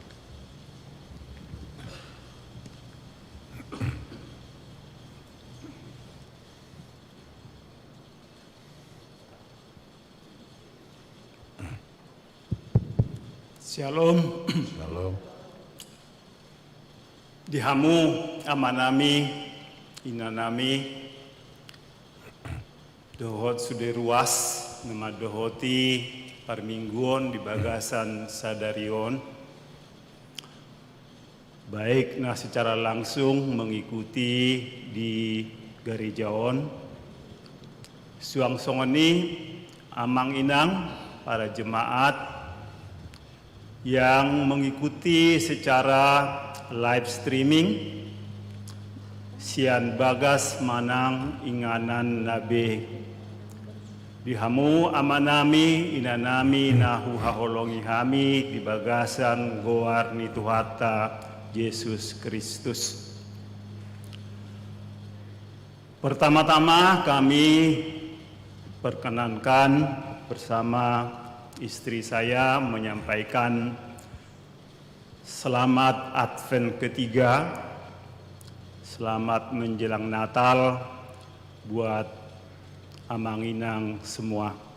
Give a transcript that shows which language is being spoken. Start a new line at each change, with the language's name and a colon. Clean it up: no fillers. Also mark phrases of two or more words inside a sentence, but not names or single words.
Batak Toba: Shalom. Shalom. Dihamu amanami inanami dohot sudah ruas nama dohoti parmingguon di bagasan sadarion,
Indonesian: baik nah secara langsung mengikuti
Batak Toba: di gerejaon suang songoni Amang Inang,
Indonesian: para jemaat yang mengikuti secara
English: live streaming
Batak Toba: sian bagas manang inganan nabe dihamu amanami inanami nahu haholongi hami di bagasan goar ni Tuhata Yesus Kristus.
Indonesian: Pertama-tama kami perkenankan bersama istri saya menyampaikan selamat Advent ketiga, selamat menjelang Natal buat Amanginang semua.